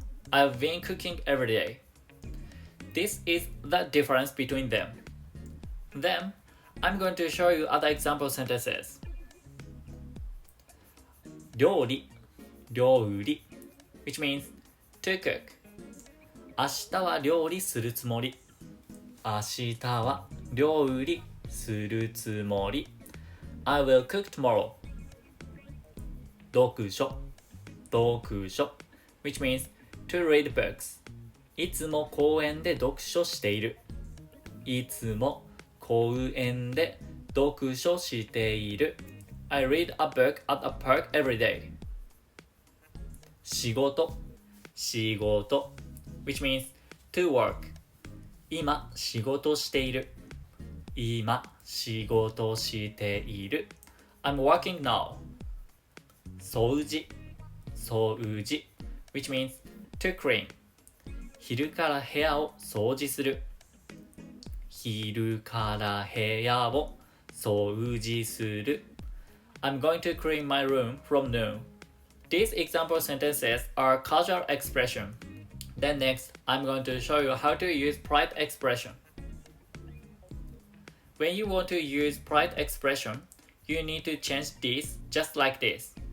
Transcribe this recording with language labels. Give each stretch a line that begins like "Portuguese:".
English: I've been cooking every day. This is the difference between them. Then, I'm going to show you other example sentences.
Japanese: 料理、料理
English: which means to cook.
Japanese: 明日は料理するつもり。明日は料理するつもり。
English: I will cook tomorrow.
Japanese: 読書、読書
English: which means to read books.
Japanese: いつも公園で読書している。いつも公園で読書している。
English: I read a book at a park every day.
Japanese: 仕事、仕事
English: which means to work.
Japanese: 今仕事している。今仕事している。
English: I'm working now.
Japanese: 掃除、掃除
English: which means to clean.
Japanese: 昼から部屋を掃除する。昼から部屋を掃除する。
English: I'm going to clean my room from noon. These example sentences are casual expression. Then next, I'm going to show you how to use polite expression. When you want to use polite expression, you need to change this just like this.